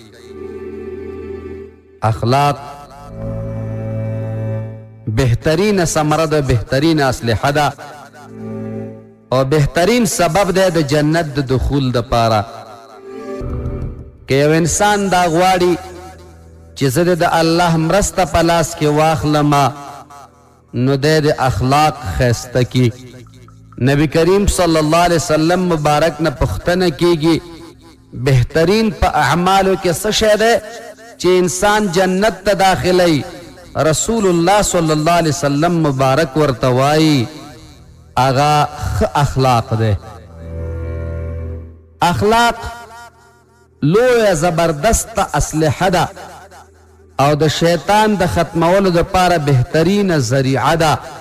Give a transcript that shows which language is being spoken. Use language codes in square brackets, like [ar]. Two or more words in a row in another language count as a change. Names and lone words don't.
[ps] اخلاق بهترین ثمره ده، بهترین اسلحه ده او بهترین سبب ده د جنت د دخول د پاره. که یو انسان دا غواړي چې زه د الله مرسته په لاس کې واخلم نو د اخلاق خیسته کی. نبی کریم [ar] صلی اللہ علیہ وسلم [ps] مبارک نه پختنه کیږي بهترین په اعمالو کې څه شی دی چې انسان جنت ته داخلی. رسول الله [ar] صلی الله علیه وسلم [ps] مبارک ورته وایي اغا اخلاق دی. اخلاق لویه زبردست اسلحه ده او د شیطان د ختمولو دپاره بهترینه ذریعه ده.